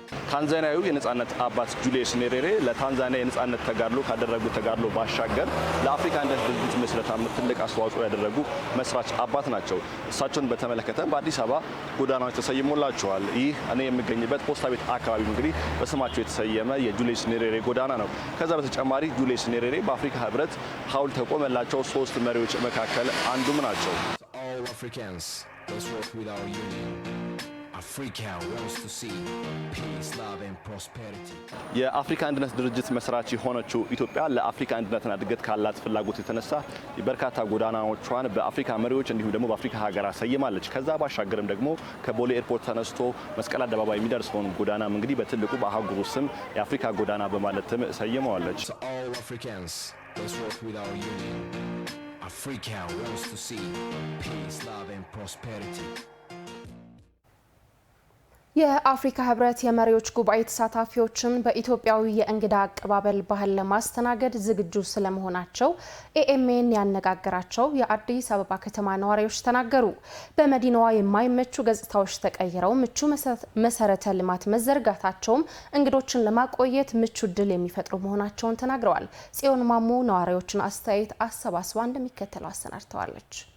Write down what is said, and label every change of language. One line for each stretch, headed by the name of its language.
Amharic: ታንዛኒያዊው የነጻነት አባት ጁሊየስ ኔሬሬ ለታንዛኒያ የነጻነት ተጋድሎ ካደረጉት ተጋድሎ ባሻገር ለአፍሪካ አንድነት ድርጅት ምስረታ ትልቅ አስተዋጽኦ ያደረጉ መስራች አባት ናቸው። እሳቸውን በተመለከተ በአዲስ አበባ ጎዳናዎች ተሰይሞላቸዋል። ይህ እኔ የምገኝበት ፖስታ ቤት አካባቢ እንግዲህ በስማቸው የተሰየመ የጁሊየስ ኔሬሬ ጎዳና ነው። ከዛ በተጨማሪ ጁሊየስ ኔሬሬ በአፍሪካ ህብረት ሐውልት ተቆመላቸው 3 መሪዎች መካከል አንዱም ናቸው።
English: Let's work with our union. Africa wants to see peace, love and prosperity.
Amharic: የአፍሪካ አንድነት ድርጅት መስራች የሆነችው ኢትዮጵያ ለአፍሪካ አንድነትና እድገት ካላት ፍላጎት የተነሳ በርካታ ጎዳናዎቿን በአፍሪካ መሪዎች እንዲሁም ደግሞ በአፍሪካ ሀገራት ሰይማለች። ከዛ ባሻገርም ደግሞ ከቦሌ ኤርፖርት ተነስቶ መስቀል አደባባይ የሚደርሰውን ጎዳናም እንግዲህ በትልቁ በአህጉሩ ስም የአፍሪካ ጎዳና በማለትም ሰይመዋለች።
English: Africa wants to see peace, love and prosperity.
Amharic: የአፍሪካ ህብረት የመሪዎች ጉባኤ ተሳታፊዎችን በኢትዮጵያዊ የእንግዳ አቀባበል ባህል ለማስተናገድ ዝግጁ ስለመሆናቸው ኤኤምኤን ያነጋገራቸው የአዲስ አበባ ከተማ ነዋሪዎች ተናገሩ። በመዲናዋ የማይመቹ ገጽታዎች ተቀይረው ምቹ መሰረተ ልማት መዘርጋታቸውም እንግዶችን ለማቆየት ምቹ እድል የሚፈጥሩ መሆናቸውን ተናግረዋል። ጽዮን ማሞ ነዋሪዎችን አስተያየት አሰባስባ እንደሚከተለው አሰናድተዋለች።